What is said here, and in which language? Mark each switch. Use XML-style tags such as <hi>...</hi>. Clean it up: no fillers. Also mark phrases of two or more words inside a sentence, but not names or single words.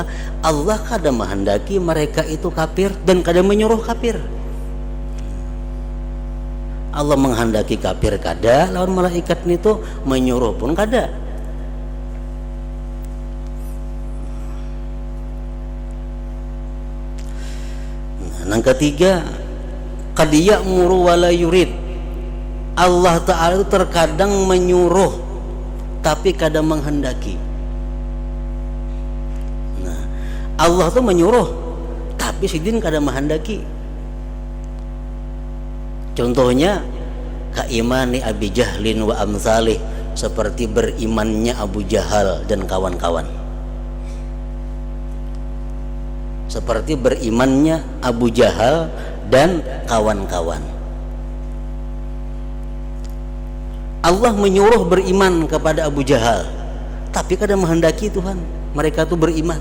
<bjn>Allah kada menghendaki mereka itu kafir dan kada menyuruh kafir. Allah menghendaki kafir kada, lawan malaikat itu menyuruh pun kada. Nah, yang ketiga,</bjn> <ar>qad ya'muru wa la yurid.</ar> <bjn>Allah Ta'ala itu terkadang menyuruh tapi kada menghendaki. Nah, Allah itu menyuruh tapi sidin kada menghendaki. Contohnya</bjn> <ar>kaimani Abi Jahlin wa amsalih,</ar> <bjn>seperti berimannya Abu Jahal dan kawan-kawan. Seperti berimannya Abu Jahal dan kawan-kawan. Allah menyuruh beriman kepada Abu Jahal, tapi kada menghendaki Tuhan mereka itu beriman.</bjn>